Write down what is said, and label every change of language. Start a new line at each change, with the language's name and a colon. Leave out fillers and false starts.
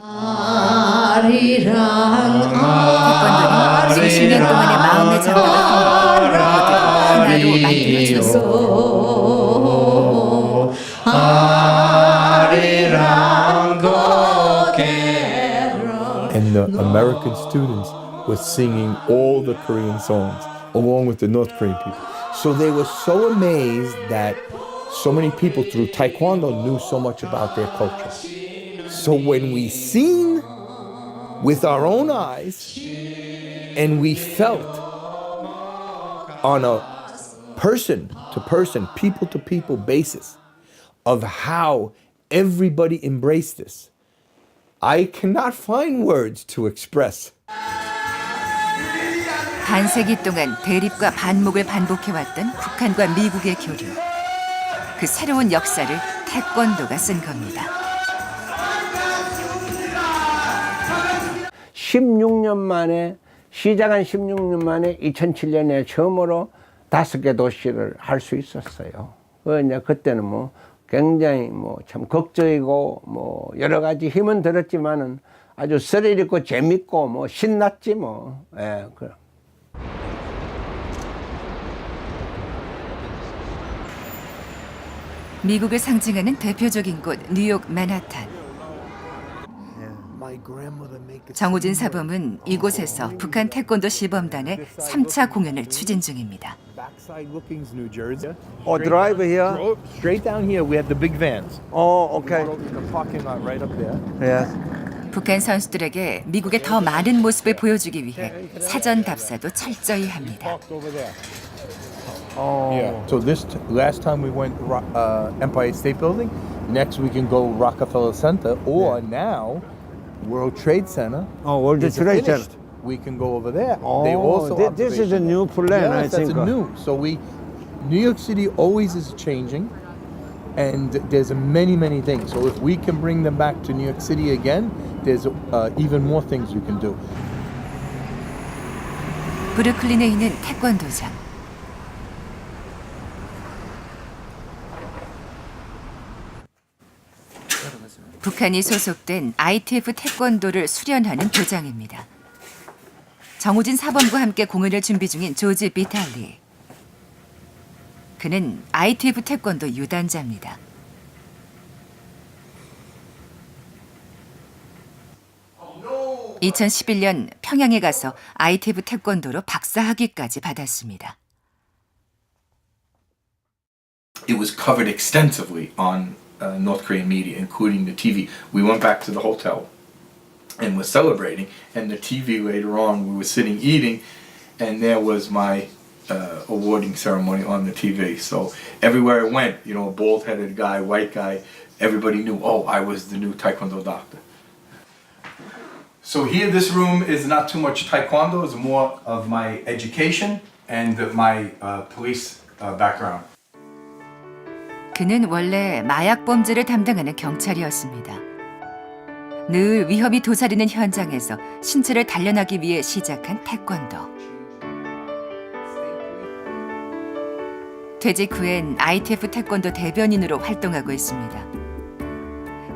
Korean: 태권도는 수십 년 동안의 마음의 장벽을 헐고 문화로 만들어졌습니다.
English: And the American students were singing all the Korean songs along with the North Korean people. So they were so amazed that so many people through Taekwondo knew so much about their culture. So when we seen with our own eyes and we felt on a person-to-person, people-to-people basis of how everybody embraced this, I cannot find words to express.
Korean: 반세기 동안 대립과 반목을 반복해왔던 북한과 미국의 교류. 그 새로운 역사를 태권도가 쓴 겁니다. 16년 만에 시작한 16년 만에 2007년에 처음으로 5개 도시를 할 수 있었어요. 이제 그때는 뭐 굉장히 뭐 참 걱정이고 뭐 여러 가지 힘은 들었지만은 아주 스릴 있고 재밌고 뭐 신났지 뭐. 예, 그. 미국을 상징하는 대표적인 곳 뉴욕 맨하탄. 정우진 사범은 이곳에서 북한 태권도 시범단의 3차 공연을 추진 중입니다.
English: drive here? Straight down here, we have the big vans. Okay. The parking lot right up there. Yes.
Korean: 북한 선수들에게 미국의 더 많은 모습을 보여주기 위해 사전 답사도 철저히 합니다.
English: Yeah. So last time we went Empire State Building. Next we can go Rockefeller Center, or now World Trade Center. World Trade Center. We can go over there. Oh, they also this is a new plan, I yes, think. that's new. So New York City always is changing, and there's many things. So if we can bring them back to New York City again, there's even more things you can do.
Korean: 브루클린에 있는 태권도장. 북한이 소속된 ITF 태권도를 수련하는 도장입니다. 정우진 사범과 함께 공연을 준비 중인 조지 비탈리. 그는 ITF 태권도 유단자입니다. (2011년) 평양에 가서 ITF 태권도로 박사학위까지 받았습니다.
English: It was covered extensively on North Korean media, including the TV. We went back to the hotel and were celebrating, and the TV later on, we were sitting eating, and there was my awarding ceremony on the TV. So everywhere I went, you know, a bald-headed guy, white guy, everybody knew, oh, I was the new Taekwondo doctor. So here, this room is not too much Taekwondo, it's more of my education and my police background.
Korean: 그는 원래 마약 범죄를 담당하는 경찰이었습니다. 늘 위험이 도사리는 현장에서 신체를 단련하기 위해 시작한 태권도. 퇴직 후엔 ITF 태권도 대변인으로 활동하고 있습니다.